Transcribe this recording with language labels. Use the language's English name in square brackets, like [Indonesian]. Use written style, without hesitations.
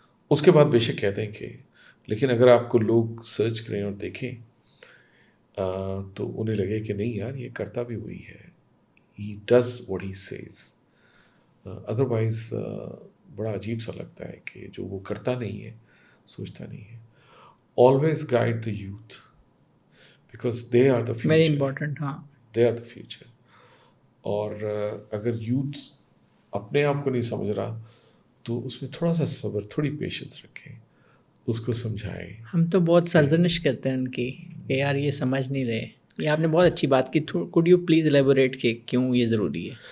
[Urdu] اس کے بعد بے شک کہتے ہیں کہ لیکن اگر آپ کو لوگ سرچ کریں اور دیکھیں تو انہیں لگے کہ نہیں یار یہ کرتا بھی وہی ہے, [English] He does what he says. [Urdu] Otherwise بڑا عجیب سا لگتا ہے کہ جو وہ کرتا نہیں ہے, سوچتا نہیں ہے. [English] Always guide the youth because they are the future. Very important. [Urdu] ہاں [English] They are the future. [Urdu] اور اگر یوتھ اپنے آپ کو نہیں سمجھ رہا تو اس میں تھوڑا سا صبر, تھوڑی پیشنس رکھیں, اس کو سمجھائیں. ہم تو بہت سرزنش کرتے ہیں ان کی کہ یار یہ سمجھ نہیں رہے. یہ آپ نے بہت اچھی بات کی. [English] could you please elaborate [Urdu] کہ کیوں یہ ضروری ہے.